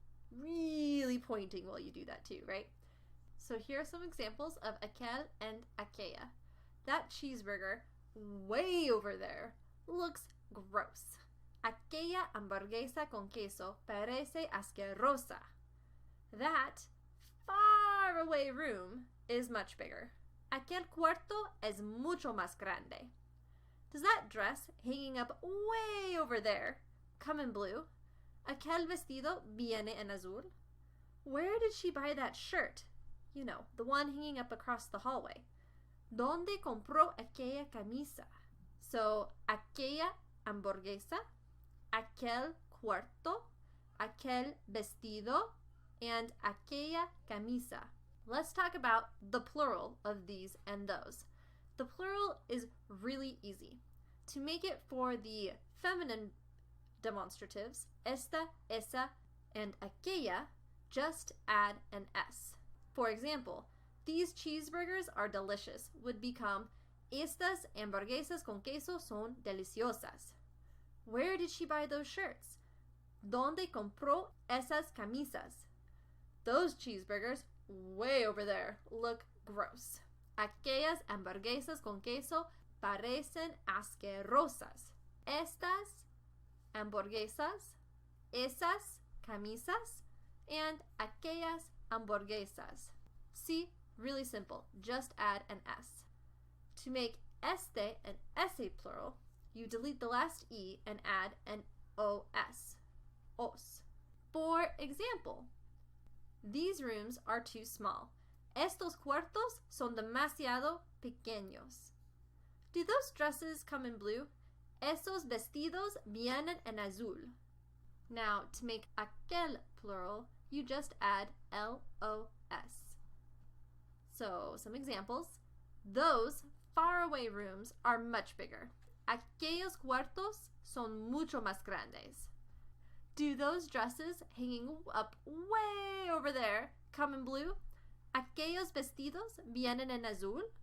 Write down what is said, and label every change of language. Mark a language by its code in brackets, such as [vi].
[en] Really pointing while you do that too, right? So here are some examples of Accel and Aqueya. That cheeseburger way over there looks gross. [es] Aquella hamburguesa con queso parece asquerosa. [en] That far away room is much bigger. [es] Aquel cuarto es mucho más grande. [en] Does that dress hanging up way over there come in blue? [es] Aquel vestido viene en azul. [en] Where did she buy that shirt? You know, the one hanging up across the hallway. [es] ¿Dónde compró aquella camisa? So, aquella hamburguesa, aquel cuarto, aquel vestido, and aquella camisa. [en] Let's talk about the plural of these and those. The plural is really easy. To make it for the feminine demonstratives, esta, esa, and aquella, just add an S. For example, these cheeseburgers are delicious would become [es] estas hamburguesas con queso son deliciosas. [en] Where did she buy those shirts? [es] ¿Dónde compró esas camisas? [en] Those cheeseburgers way over there look gross. [es] Aquellas hamburguesas con queso parecen asquerosas. Estas hamburguesas, esas camisas, and aquellas hamburguesas. [en] See, really simple. Just add an S. To make este and ese plural, you delete the last E and add an OS. Os. For example, these rooms are too small. [es] Estos cuartos son demasiado pequeños. [en] Do those dresses come in blue? [es] Esos vestidos vienen en azul. [en] Now, to make aquel plural, you just add LOS. So, some examples. Those faraway rooms are much bigger. [es] Aquellos cuartos son mucho más grandes. [en] Do those dresses hanging up way over there come in blue? [es] Aquellos vestidos vienen en azul.